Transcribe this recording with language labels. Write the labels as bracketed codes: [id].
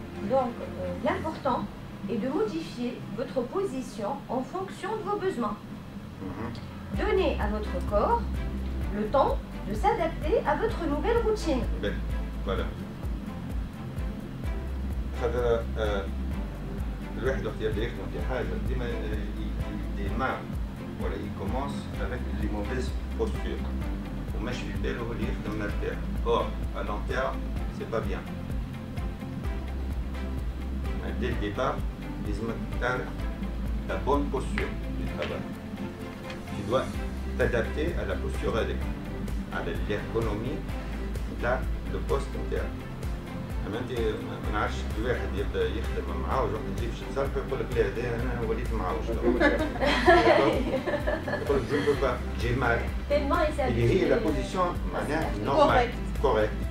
[fr] Donc, l'important est de modifier votre position en fonction de vos besoins. Donnez à votre corps le temps de s'adapter à votre nouvelle routine. Voilà. [ar] خاطر الواحد وقت يبدا يخدم في حاجه ديما يديمار ولا يكومونس [fr] avec les mauvaises postures. [ar] ومش في باله اللي يخدم مرتاح. [fr] Or, à long terme, c'est pas bien. Dès le départ, [ar] لازمك تعرف [fr] la bonne posture du travail. Tu dois t'adapter à la posture هذيك. [ar] على الارغونومي نتاع لو بوست نتاعك. اما انت ما نعرفش كي واحد يبدا يخدم معاوج وقت تجي باش تصرف يقول لك لا هذا انا وليت معاوج. يقول لك جو بو با جي مال. اللي هي لا بوزيسيون معناها نورمال كوريكت.